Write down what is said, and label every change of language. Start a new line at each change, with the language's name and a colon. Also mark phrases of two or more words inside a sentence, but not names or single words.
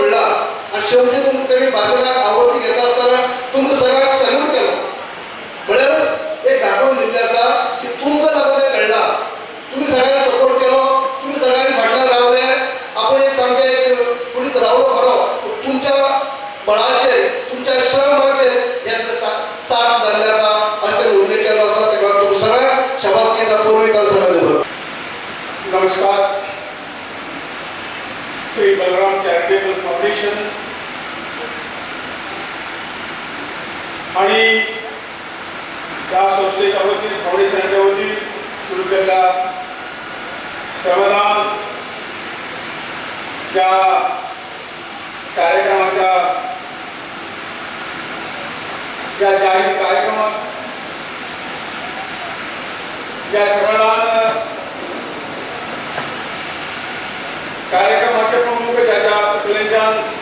Konkani: म्हणला आनी शेवटी तुमकां तेमी भाशणाक आवडती घेता आसतना तुमकां सगळ्यांक सॅल्यूट केलो म्हळ्यारच एक दाखोवन दिल्लें आसा की तुमकां लागून तें घडलां तुमी सगळ्यांक सपोर्ट केलो तुमी सगळ्यांनी फाटल्यान रावले आपूण एक सामकें एक फुडीच रावलो खरो तुमच्या बळाचेर तुमच्या श्रमाचेर हे साथ जाल्लें आसा अशें तेणें उल्लेख केलो आसा तेका तुमकां सगळ्यांक शाबासकी दिता पूर्वी काल सगळ्यांक देव
Marathi: नमस्कार श्री बलराम चॅरिटेबल फाउंडेशन आणि त्या संस्थेच्या वतीन फाउंडेशनच्या वतीन सुरू केलेल्या श्रमदान त्या कार्यक्रमाच्या या जाहीर कार्यक्रमात या श्रमदान कार्यक्रमाचे प्रमुख ज्याच्या तकलेच्यान